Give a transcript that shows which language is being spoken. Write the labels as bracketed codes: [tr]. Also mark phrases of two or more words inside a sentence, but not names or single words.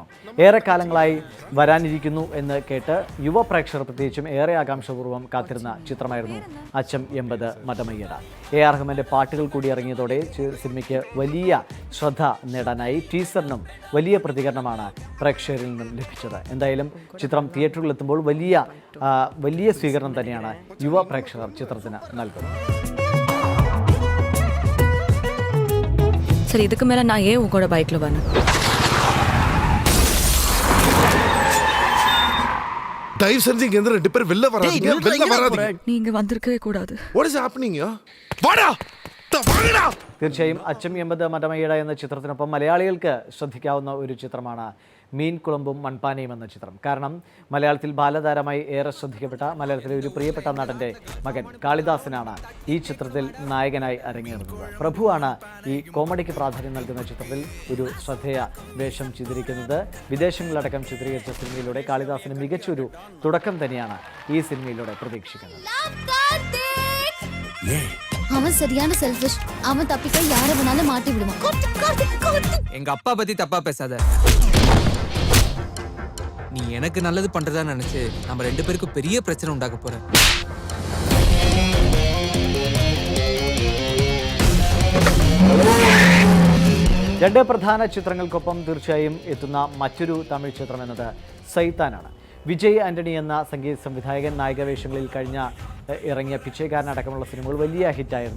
[ml] ഏറെക്കാലങ്ങളായി വരാനിരിക്കുന്നു എന്ന് കേട്ട് യുവ പ്രേക്ഷകർ പ്രത്യേകിച്ചും ഏറെ ആകാംക്ഷപൂർവ്വം കാത്തിരുന്ന ചിത്രമായിരുന്നു അച്ചം 80 മടമയ്യട. AR റഹ്മാന്റെ പാട്ടുകൾ കൂടി ഇറങ്ങിയതോടെ സിനിമയ്ക്ക് വലിയ ശ്രദ്ധ നേടാനായി. ടീസറിനും വലിയ പ്രതികരണമാണ് പ്രേക്ഷകരിൽ നിന്നും ലഭിച്ചത്. എന്തായാലും ചിത്രം തിയേറ്ററുകളിലെത്തുമ്പോൾ വലിയ സ്വീകരണം തന്നെയാണ് യുവ പ്രേക്ഷകർ ചിത്രത്തിന് നൽകുന്നത്. [ta] சரி, இதுக்கு மேல நான் ஏன் உங்களோட பைக்ல வரணும்? தயவு செஞ்சு இங்க இருந்து 2 பேர் வெளில வராதீங்க. நீங்க வந்திருக்கவே கூடாது. [en] What is happening here? [ml] വാടാ. തീർച്ചയായും അച്ചം 80 മടമയ്യട എന്ന ചിത്രത്തിനൊപ്പം മലയാളികൾക്ക് ശ്രദ്ധിക്കാവുന്ന ഒരു ചിത്രമാണ് മീൻ കുളമ്പും മൺപാനയും എന്ന ചിത്രം. കാരണം മലയാളത്തിൽ ബാലതാരമായി ഏറെ ശ്രദ്ധിക്കപ്പെട്ട മലയാളത്തിലെ ഒരു പ്രിയപ്പെട്ട നടൻ്റെ മകൻ കാളിദാസനാണ് ഈ ചിത്രത്തിൽ നായകനായി അരങ്ങേറുന്നത്. പ്രഭുവാണ് ഈ കോമഡിക്ക് പ്രാധാന്യം നൽകുന്ന ചിത്രത്തിൽ ഒരു ശ്രദ്ധേയ വേഷം ചിത്രീകരിക്കുന്നത്. വിദേശങ്ങളിലടക്കം ചിത്രീകരിച്ച സിനിമയിലൂടെ കാളിദാസിന് മികച്ചൊരു തുടക്കം തന്നെയാണ് ഈ സിനിമയിലൂടെ പ്രതീക്ഷിക്കുന്നത്. [ta] அவன் சரியான செல்ஃபிஷ். அவன் தப்பிக்க யாரை வேணாலும் மாட்டி விடுவான். எங்க அப்பா பத்தி தப்பா பேசாத. நீ எனக்கு நல்லது பண்றதா நினைச்சு நம்ம 2 பேருக்கும் பெரிய பிரச்சனை உண்டாக்க போற. [ml] രണ്ട് പ്രധാന ചിത്രങ്ങൾക്കൊപ്പം തീർച്ചയായും എത്തുന്ന മറ്റൊരു തമിഴ് ചിത്രം എന്നത് സൈത്താനാണ്. വിജയ് ആൻ്റണി എന്ന സംഗീത സംവിധായകൻ നായികവേഷങ്ങളിൽ ഇറങ്ങിയ പിച്ചൈക്കാരനടക്കമുള്ള സിനിമകൾ വലിയ ഹിറ്റായിരുന്നു.